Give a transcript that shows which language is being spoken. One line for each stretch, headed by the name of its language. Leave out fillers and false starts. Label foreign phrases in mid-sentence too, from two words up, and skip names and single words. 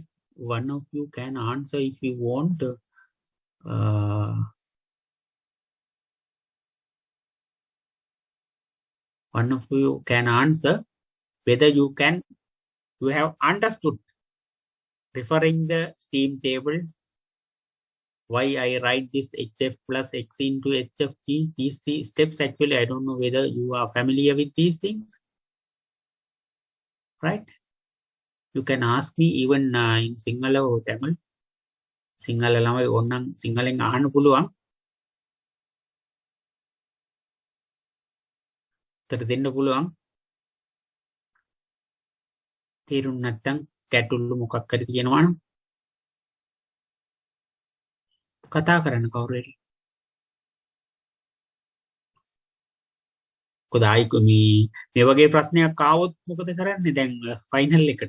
English: One of you can answer if you want. One of you can answer whether you have understood, referring the STEAM table, why I write this HF plus X into HFG. These steps, actually, I don't know whether you are familiar with these things, right? You can ask me even in Sinhala or Tamil.
Sinhala: සිංහල ළමයි ඔන්නං සිංහලෙන් අහන්න පුළුවන්. උත්තර දෙන්න පුළුවන්. තේරුම් නැත්නම් ගැටලු මොකක් හරි තියෙනවා නම් කතා කරන්න කවුරු හරි. මොකද ආයික මේ වගේ ප්‍රශ්නයක් ආවොත් මොකද කරන්නේ දැන් ෆයිනල් එකට?